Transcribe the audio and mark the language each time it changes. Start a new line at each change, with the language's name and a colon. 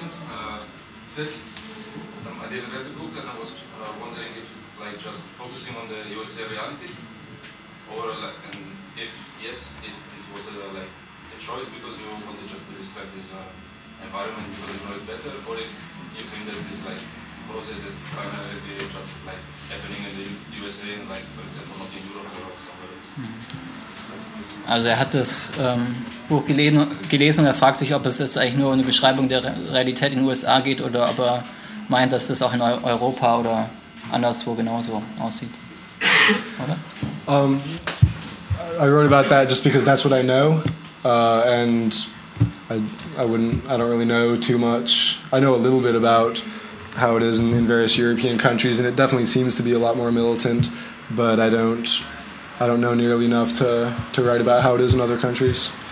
English: First, I did read the book and I was wondering if it's like just focusing on the USA reality, or like, and if yes, if this was a choice because you wanted just to respect this environment because you know it better, or if you think that this like process is primarily just like happening in the USA, and like for example not in Europe or somewhere else. Mm.
German: Also er hat das Buch gelesen und er fragt sich, ob es jetzt eigentlich nur um eine Beschreibung der Realität in den USA geht oder ob er meint, dass das auch in Europa oder anderswo genauso aussieht. Oder?
English: I wrote about that just because that's what I know. And I don't really know too much. I know a little bit about how it is in various European countries, and it definitely seems to be a lot more militant, but I don't know nearly enough to write about how it is in other countries.